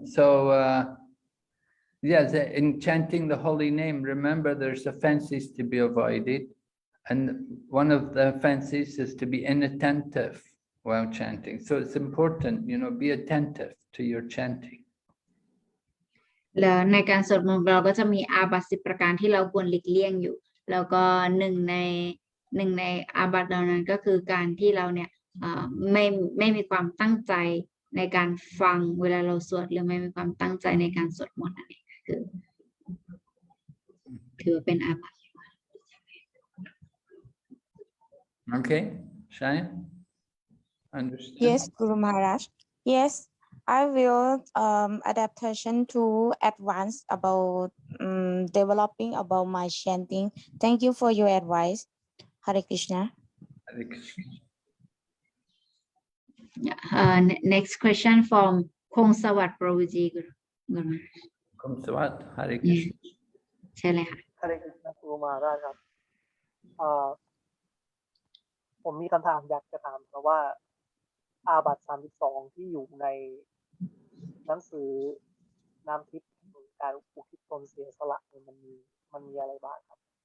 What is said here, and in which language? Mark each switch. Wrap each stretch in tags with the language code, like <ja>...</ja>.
<en>So, yes, in chanting the holy name, remember there's offenses to be avoided. And one of the offenses is to be inattentive while chanting. So it's important, you know, be attentive to your chanting.</en> <th>แล้วในการสวดมนต์เราก็จะมีอาบัติ10ประการที่เราควรหลีกเลี่ยงอยู่ แล้วก็หนึ่งในอาบัติเหล่านั้นก็คือการที่เราเนี่ยไม่มีความตั้งใจในการฟังเวลาเราสวดหรือไม่มีความตั้งใจในการสวดมนต์นั่นเองคือถือว่าเป็นอาบัติ</th> <en>Okay, Shaya? Understood? Yes, Guru Maharaj. Yes, I will adaptation to advance about developing about my chanting. Thank you for your advice. Hare Krishna. Hare Krishna. Next question from Khong Sawat Prabhuji Guru Maharaj. Kumsawat, Hare Krishna.</en> <th>ใช่เลยค่ะ Hare Krishna ครูมหาราชครับผมมีคำถามอยากจะถามเพราะว่าอาบัติ32ที่อยู่ในหนังสือน้ำทิพย์การอุทิศตนเสียสละมันมีอะไรบ้างครับ</th>